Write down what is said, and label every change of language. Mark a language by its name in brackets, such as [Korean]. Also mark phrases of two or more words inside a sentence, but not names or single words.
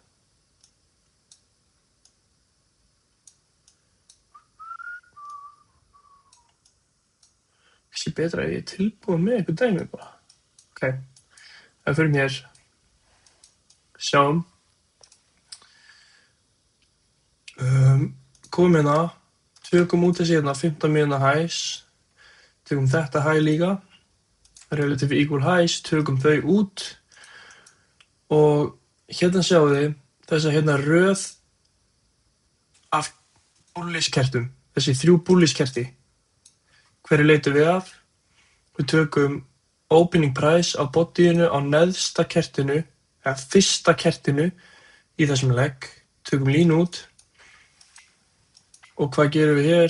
[Icelandic] Kannski betra að ég er tilbúin með eitthvað dæmi bara. Ok, það fyrir mér. Sjáum. Komum hérna Tökum út þessi hérna 15 mínúna highs, tökum þetta high líka, [English] relative equal highs, [Icelandic] tökum þau út og hérna sjáum þið þessa hérna röð af búlliskertum, þessi 3 búlliskerti. Hverju leitum við af? Við tökum [English] opening price [Icelandic] á bodyinu á neðsta kertinu, eða fyrsta kertinu í þessum legg, tökum línu út og hvað gerum við hér?